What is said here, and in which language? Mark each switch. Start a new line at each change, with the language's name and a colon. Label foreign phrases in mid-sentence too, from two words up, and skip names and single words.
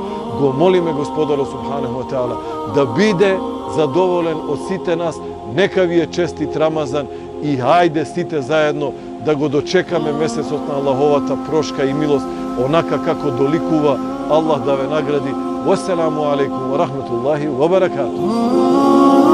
Macedonian: Го молиме Господарот
Arabic: سبحانه وتعالى
Macedonian: да биде задоволен од сите нас. Нека ви е честит Рамазан и хајде сите заедно да го дочекаме месецот на Аллаховата прошка и милост, онака како доликува. Аллах да ве награди.
Arabic: والسلام عليكم ورحمة الله وبركاته.